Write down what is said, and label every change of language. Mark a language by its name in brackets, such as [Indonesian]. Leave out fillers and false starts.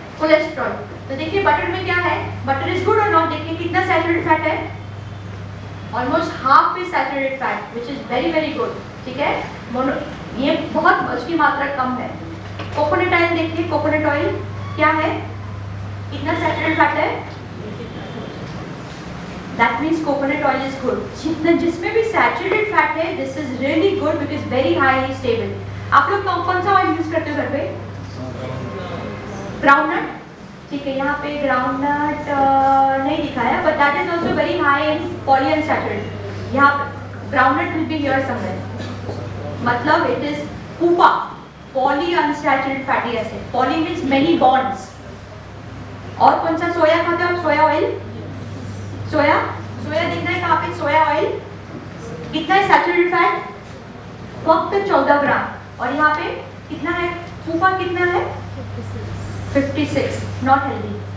[Hindi] Cholesterol, तो देखिए butter में क्या है? [English] butter is good [Hindi] और नॉट? देखिए कितना सैचुरेटेड फैट है? [English] Almost half is saturated fat, which is very very good, ठीक है। [Hindi] मोनो, ये बहुत, उसकी मात्रा कम है। कोकोनट ऑयल देखिए, कोकोनट ऑयल क्या है? कितना सैचुरेटेड फैट है? [English] That means coconut oil is good. [Hindi] जिसमें भी saturated fat है, [English] this is really good because very highly stable. [Hindi] आप लोग कौन सा ऑयल यूज करते हो घर पे? ग्राउंडनट, ठीक है। यहाँ पे ग्राउंडनट नहीं दिखाया, [English] but that is also very high in polyunsaturated. यहाँ groundnut will be here somewhere. मतलब it is PUFA, polyunsaturated fatty acid. Poly means many bonds. [Hindi] और कौन सा? सोया खाते हो आप? सोया ऑयल, सोया दिखना है कहाँ पे? सोया ऑयल कितना है सैचुरेटेड फैट? फक्त 14 ग्राम। और यहाँ पे कितना है? फूफा कितना है? 56। [English] Not healthy.